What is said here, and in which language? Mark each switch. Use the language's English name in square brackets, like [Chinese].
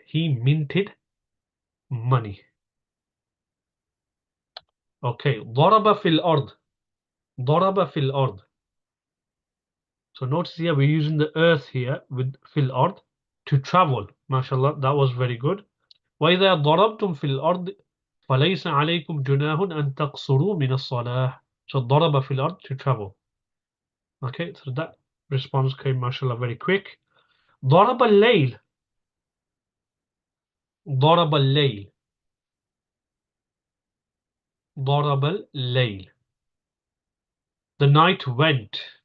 [English] He minted money. [Arabic] Okay. ضرب في الأرض. ضرب في الأرض. [English] So notice here we're using the earth here with [Arabic] في الأرض [English] to travel. MashaAllah, that was very good. [Arabic] وإذا ضربتم في الأرض فليس عليكم جناح أن تقصروا من الصلاة. [English] So [Arabic] ضرب في الأرض [English] to travel. Okay, so that response came, mashallah, very quick. [Arabic] ضرب الليل. ضرب الليل. ضرب الليل. [English] The night went.